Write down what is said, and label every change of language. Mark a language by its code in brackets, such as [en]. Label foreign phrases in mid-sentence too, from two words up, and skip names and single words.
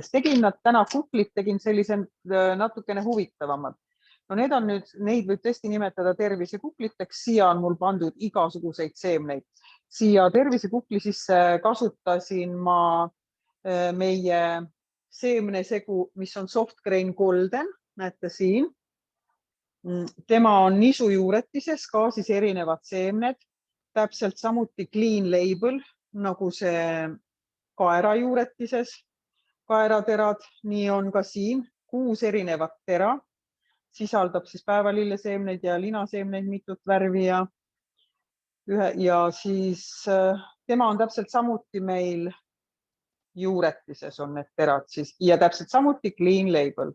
[et] Tegin nad täna kuklit, tegin sellise natukene huvitavamad. No need on nüüd, neid võib tõesti nimetada tervisekukliteks. Siia on mul pandud igasuguseid seemneid. Siia tervisekukli sisse kasutasin ma meie seemnesegu, mis on [en] soft grain golden. [et] Näete siin. Tema on nisujuuretises, ka siis erinevad seemned. Täpselt samuti [en] clean label, [et] nagu see kaerajuuretises kaeraterad. Nii on ka siin 6 erinevat tera. Sisaldab siis päevalilleseemneid ja linaseemneid mitut värvi ja siis tema on täpselt samuti meil juuretises on need terad siis ja täpselt samuti [en] clean label.